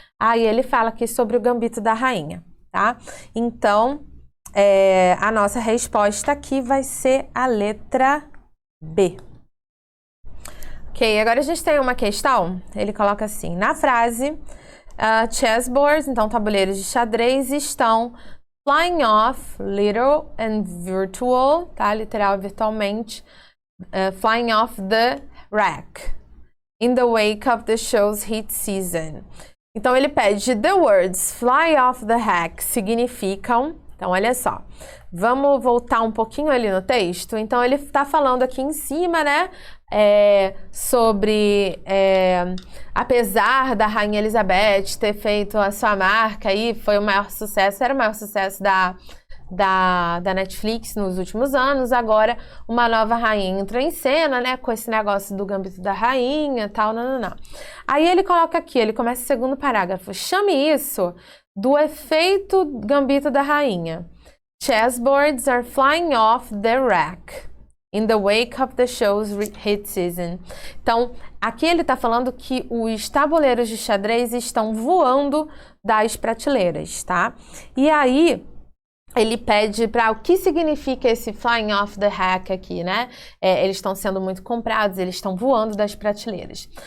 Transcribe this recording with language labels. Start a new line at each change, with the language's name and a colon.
Portuguese: Aí ele fala aqui sobre o Gambito da Rainha, tá? Então, a nossa resposta aqui vai ser a letra B. Ok, agora a gente tem uma questão, ele coloca assim, na frase, chessboards, então tabuleiros de xadrez, estão
English: flying off, literal and virtual,
Portuguese: tá?
English: Literal
Portuguese: virtualmente.
English: Flying off the rack. In the wake of the show's hit season.
Portuguese: Então, ele pede
English: the words fly off the rack
Portuguese: significam... Então, olha só. Vamos voltar um pouquinho ali no texto. Então, ele está falando aqui em cima, né? Sobre... apesar da Rainha Elizabeth ter feito a sua marca aí, foi o maior sucesso, era o maior sucesso da Netflix nos últimos anos. Agora, uma nova rainha entrou em cena, né? Com esse negócio do Gambito da Rainha e tal, não. Aí ele coloca aqui, ele começa o segundo parágrafo. Chame isso do efeito Gambito da Rainha.
English: Chessboards are flying off the rack in the wake of the show's hit season.
Portuguese: Então, aqui ele está falando que os tabuleiros de xadrez estão voando das prateleiras, tá? E aí, ele pede para o que significa esse
English: flying off the rack
Portuguese: aqui, né? Eles estão sendo muito comprados, eles estão voando das prateleiras.